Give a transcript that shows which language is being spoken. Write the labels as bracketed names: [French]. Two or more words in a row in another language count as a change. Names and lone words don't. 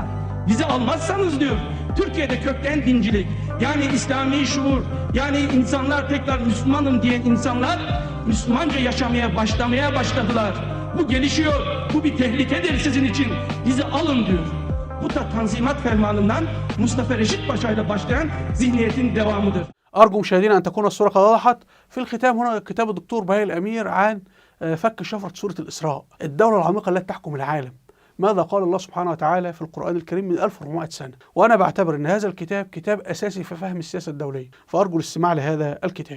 [Turkish] Bizi almazsanız diyor, Türkiye'de kökten dincilik, yani İslami şuur, yani insanlar tekrar Müslümanım diyen insanlar Müslümanca yaşamaya başladılar. Bu gelişiyor, bu bir tehlikedir sizin için, bizi alın diyor. Bu da Tanzimat Fermanı'ndan Mustafa Reşit Paşa ile başlayan zihniyetin devamıdır. [Arabic] أرجو مشاهدينا أن تكون الصورة قد وضحت. في الختام هنا كتاب الدكتور بهاء الأمير عن فك شفرة سورة الإسراء، الدولة العميقة التي تحكم العالم. ماذا قال الله سبحانه وتعالى في القرآن الكريم من 1400 سنة. وأنا بعتبر أن هذا الكتاب كتاب أساسي في فهم السياسة الدولية، فأرجو الاستماع لهذا الكتاب.